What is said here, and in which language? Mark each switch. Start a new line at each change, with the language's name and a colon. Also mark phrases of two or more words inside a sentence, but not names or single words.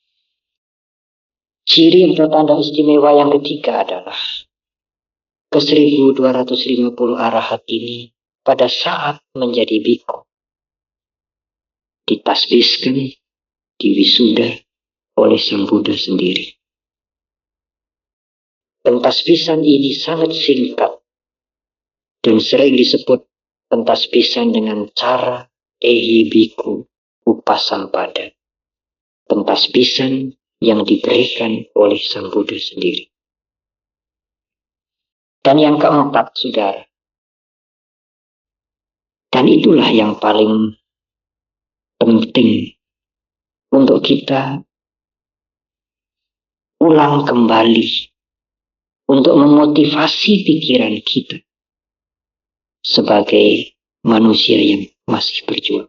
Indonesian: Ciri atau tanda istimewa yang ketiga adalah ke 1250 arahat ini pada saat menjadi biku ditasbiskan, diwisuda oleh Sang Buddha sendiri. Pentasbisan ini sangat singkat dan sering disebut pentasbisan dengan cara
Pali: ehi biku upasampada.
Indonesian: Pentasbisan yang diberikan oleh Sang Buddha sendiri. Dan yang keempat, saudara, dan itulah yang paling penting untuk kita ulang kembali, untuk memotivasi pikiran kita sebagai manusia yang masih berjuang.